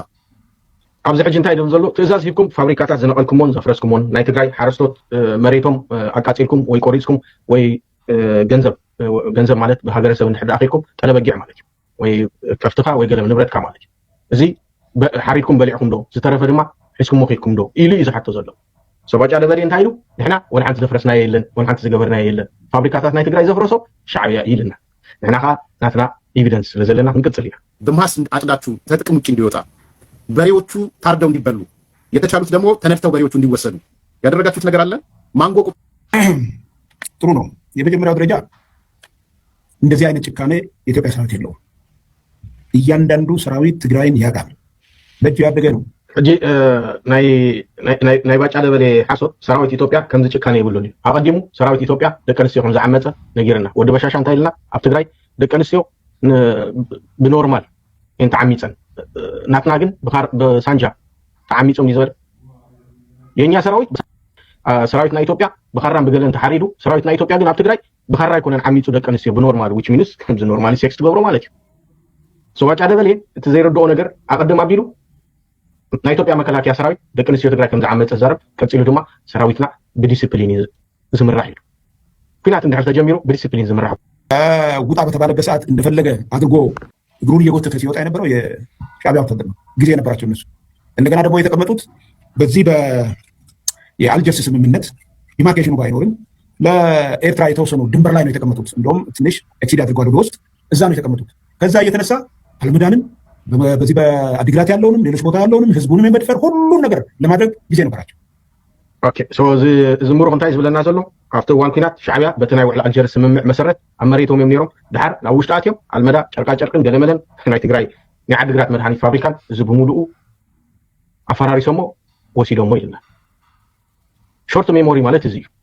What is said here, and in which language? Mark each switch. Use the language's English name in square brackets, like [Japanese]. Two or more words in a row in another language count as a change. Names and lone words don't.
[Tigrinya] ኣብዚ ሕጂ እንታይ ደም ዘሎ ትእዛዝ ሂብኩም ፋብሪካታት ዝነቐልኩሞን ዘፍረስኩሞን ናይ ትግራይ ሓረስቶት መሬቶም ኣቃፂልኩም ወይ ቆሪፅኩም ወይ ገንዘብ ማለት ብሃገረሰብ እንድሕር ኣኺልኩም ጠለበጊዕ ማለት እዩ ወይ ከፍትኻ ወይ ገለ ንብረትካ ማለት እዩ እዚ ሓሪድኩም በሊዕኩም ዶ ዝተረፈ ድማ ሒዝኩም ኺድኩም ዶ ኢሉ እዩ ዝሓቶ ዘሎ ሰባጫ ደበሌ እንታይ ኢሉ ንሕና ወላ ሓንቲ ዘፍረስናዮ የለን ወላ ሓንቲ ዝገበርናዮ የለን ፋብሪካታት ናይ ትግራይ ዘፍረሶ ሻዕብያ ኢልና ንሕና ኸ ናትና ኤቪደንስ ስለ ዘለና ክንቅፅል ኢና [Amharic] በማስ አጭዳችሁ ከጥቅም ውጭ እንዲወጣ በሬዎቹ ታርደው እንዲበሉ የተቻሉት ደግሞ ተነድተው በሬዎቹ እንዲወሰዱ ያደረጋችሁት ነገር አለ። ማንጎ ጥሩ ነው። የመጀመሪያው ደረጃ እንደዚህ አይነት ጭካኔ የኢትዮጵያ ሰራዊት የለውም። እያንዳንዱ ሰራዊት ትግራይን ያውቃል። በእጁ ያደገ ነው። [Tigrinya] ሕጂ ናይ ባጫ ደበሌ ሓሶት ሰራዊት ኢትዮጵያ ከምዚ ጭካኔ ይብሉን እዩ ኣቐዲሙ ሰራዊት ኢትዮጵያ ደቂ ኣንስትዮ ከም ዝዓመፀ ነጊርና ወዲ በሻሻ እንታይ ኢልና ኣብ ትግራይ ደቂ ኣንስትዮ ብኖርማል እየን ተዓሚፀን ናትና ግን ብሳንጃ ተዓሚፆም እዩ ዝበለ የኛ ሰራዊት ናይ ኢትዮጵያ ብካራን ብገለን ተሓሪዱ ሰራዊት ናይ ኢትዮጵያ ግን ኣብ ትግራይ ብካራ ይኮነን ዓሚፁ ደቂ ኣንስትዮ ብኖርማል [English] which means [Tigrinya] ከምዚ [English] normally sex [Tigrinya] ትገብሮ ማለት እዩ ሰባጫ ደበሌ እቲ ዘይረድኦ ነገር ኣቐድም ኣቢሉ ናይ ኢትዮጵያ መከላከያ ሰራዊት ደቂ ኣንስትዮ ትግራይ ከም ዝዓመፀ ዘረብ ቀፂሉ ድማ ሰራዊትና ብዲስፕሊን እዩ ዝምራሕ ኢሉ ኩናት እንድሕር ተጀሚሩ ብዲስፕሊን ዝምራሕ [Amharic] ውጣ በተባለበት ሰዓት እንደፈለገ አድርጎ እግሩን እየጎተተ ሲወጣ የነበረው የሻዕቢያ ወታደር ነው። ጊዜ የነበራቸው እነሱ። እንደገና ደግሞ የተቀመጡት በዚህ የአልጀርስ ስምምነት ዲማርኬሽኑ ባይኖርም ለኤርትራ የተወሰኑ ድንበር ላይ ነው የተቀመጡት። እንደውም ትንሽ ኤክሲድ አድርጓል ወደ ውስጥ፣ እዛ ነው የተቀመጡት። ከዛ እየተነሳ አልመዳንን በዚህ በአዲግራት ያለውንም ሌሎች ቦታ ያለውንም ህዝቡንም የመድፈር ሁሉም ነገር ለማድረግ ጊዜ ነበራቸው። [English] okay so [Tigrinya] እዚ ምሩቕ እንታይ ዝብለና ዘሎ ኣብቲ እዋን ኩናት ሻዕቢያ በቲ ናይ ውዕል ኣልጀርስ ስምምዕ መሰረት ኣብ መሬቶም እዮም ነይሮም። ድሓር ናብ ውሽጢ ኣትዮም ኣልመዳ ጨርቃጨርቅን ገለመለን ናይ ትግራይ ናይ ዓዲግራት መድሓኒት ፋብሪካን እዚ ብምሉኡ ኣፈራሪሶሞ ወሲዶሞ ኢልና [English] short memory [Tigrinya] ማለት እዚ እዩ።